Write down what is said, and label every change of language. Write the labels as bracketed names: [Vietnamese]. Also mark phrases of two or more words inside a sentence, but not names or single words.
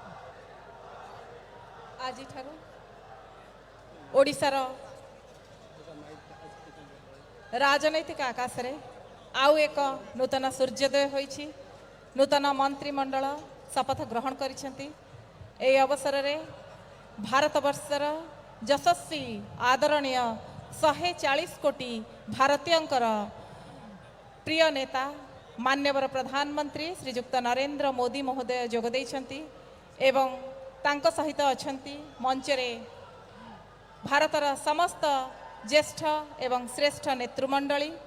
[Odia] ଆଜି ଓଡ଼ିଶାର ରାଜନୈତିକ ଆକାଶ ରେ ଆଉ ଏକ ନୂତନ ସୂର୍ଯ୍ୟୋଦୟ ହୋଇଛି। ନୂତନ ମନ୍ତ୍ରୀମଣ୍ଡଳ ଶପଥ ଗ୍ରହଣ କରିସାରିଛନ୍ତି। ଏହି ଅବସର ରେ ଭାରତବର୍ଷର ଯଶସ୍ୱୀ ଆଦରଣୀୟ 140 କୋଟି ଭାରତୀୟଙ୍କର ପ୍ରିୟ ନେତା ମାନ୍ୟବର ପ୍ରଧାନମନ୍ତ୍ରୀ ଶ୍ରୀଯୁକ୍ତ ନରେନ୍ଦ୍ର ମୋଦୀ ମହୋଦୟ ଯୋଗ ଦେଇଛନ୍ତି ଏବଂ ତାଙ୍କ ସହିତ ଅଛନ୍ତି ମଞ୍ଚରେ ଭାରତର ସମସ୍ତ ଜ୍ୟେଷ୍ଠ ଏବଂ ଶ୍ରେଷ୍ଠ ନେତୃମଣ୍ଡଳୀ,